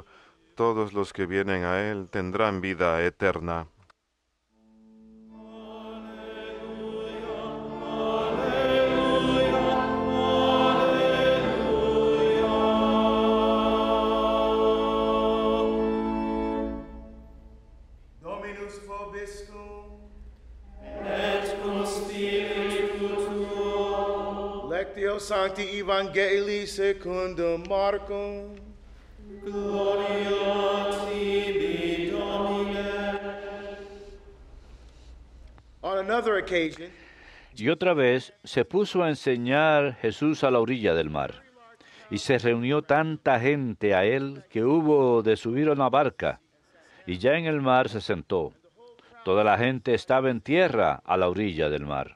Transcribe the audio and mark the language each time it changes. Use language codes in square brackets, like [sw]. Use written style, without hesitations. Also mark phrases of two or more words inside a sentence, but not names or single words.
[es] Todos los que vienen a Él tendrán vida eterna. [la] Dominus vobiscum. Et cum spiritu tuo. Lectio Sancti Evangelii secundum Marcum. Gloria tibi, Domine. [en] On another occasion, [es] Y otra vez se puso a enseñar Jesús a la orilla del mar. Y se reunió tanta gente a él que hubo de subir a una barca. Y ya en el mar se sentó. Toda la gente estaba en tierra a la orilla del mar.